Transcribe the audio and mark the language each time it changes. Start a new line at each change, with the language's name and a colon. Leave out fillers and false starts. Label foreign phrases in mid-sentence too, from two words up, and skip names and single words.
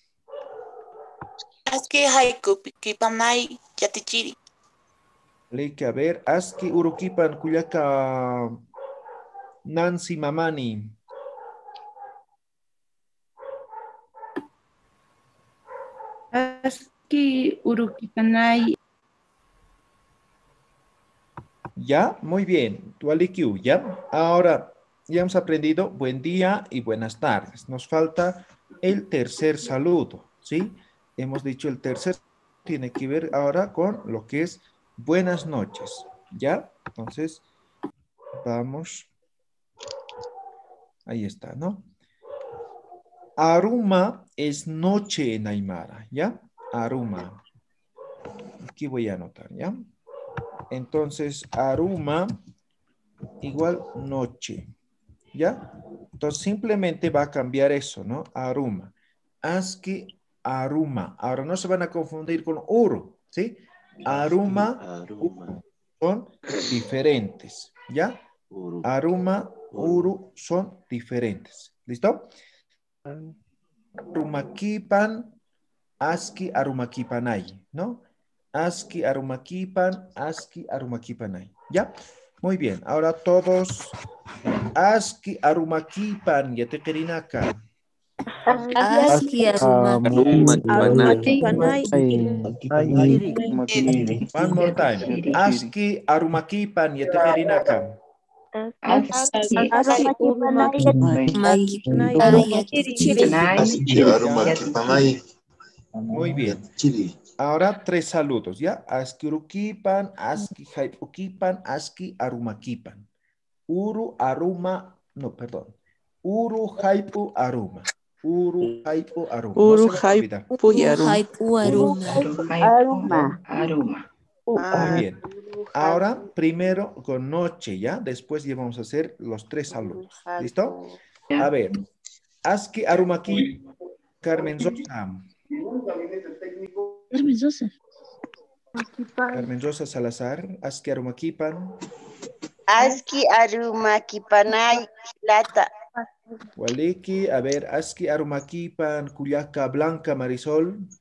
Aymara: Aski haipukipanay yatichiri. Waliki,
Spanish: a ver,
Aymara: aski urukipan kuyaka Nancy Mamani. Aski urukipanay.
Spanish: Ya, muy bien.
Aymara: Tualikiu, ya.
Spanish: Ahora, ya hemos aprendido buen día y buenas tardes. Nos falta el tercer saludo, ¿sí? Hemos dicho el tercer tiene que ver ahora con lo que es buenas noches, ¿ya? Entonces, vamos. Ahí está, ¿no? Aruma es noche en Aymara, ¿ya? Aruma. Aquí voy a anotar, ¿ya? Entonces, aruma igual noche, ¿ya? Entonces, simplemente va a cambiar eso, ¿no?
Aymara: Aruma. Aski aruma.
Spanish: Ahora, no se van a confundir con uru, ¿sí? Aruma, son diferentes, ¿ya?
Aymara: Aruma, uru
Spanish: son diferentes. ¿Listo?
Aymara: Arumakipan, aski arumakipanay, ¿no? Aski arumakipan, aski arumakipanay.
Spanish: ¿Ya? Muy bien. Ahora todos.
Aymara: Aski arumakipan, ya te querinaka. Aski arumakipanay.
English: One more time.
Aymara: Aski arumakipan, ya te querinaka.
Spanish: Muy bien. Ahora tres saludos, ¿ya?
Aymara: Aski urukipan, aski haipukipan, aski arumakipan. Uru, aruma,
Spanish: no, perdón.
Aymara: Uru, haipu, aruma. Uru, haipu, aruma. Uru, no haipu, aruma.
Spanish: Muy bien. Ahora, primero con noche, ¿ya? Después ya vamos a hacer los tres saludos. ¿Listo? A ver.
Aymara: Aski arumaki, Carmen Sosa. Carmen Sosa. Carmen Rosa Salazar. Aski arumakipan. Aski arumakipanay hilata. Waliki,
Spanish: a ver,
Aymara: aski arumakipan Cuyaca Blanca Marisol.